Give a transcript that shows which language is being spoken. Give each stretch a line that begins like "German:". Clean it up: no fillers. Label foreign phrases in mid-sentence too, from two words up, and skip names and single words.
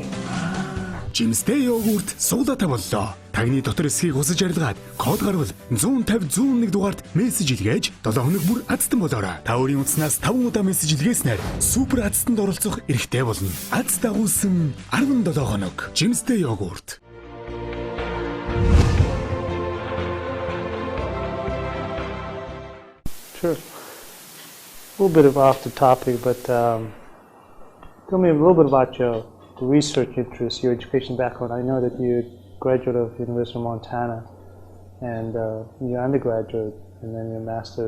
Mongolian: Жимстэй йогурт суулаатай боллоо. Тагны дотор эсхийг хусаж арилгаад код гарвал 150 101 дугаард мессеж илгээж 7 хоног бүр азтан болоорой. Та өөрийн утаснаас 5 удаа мессеж илгээснээр супер азтанд оролцох эрхтэй болно. Аз дагуулсан 17 хоног. Жимстэй йогурт.
English: Sure. A little bit of off the topic, but tell me a little bit about your research interests, your education background. I know that you're a graduate of University of Montana, and your undergraduate, and then your master's.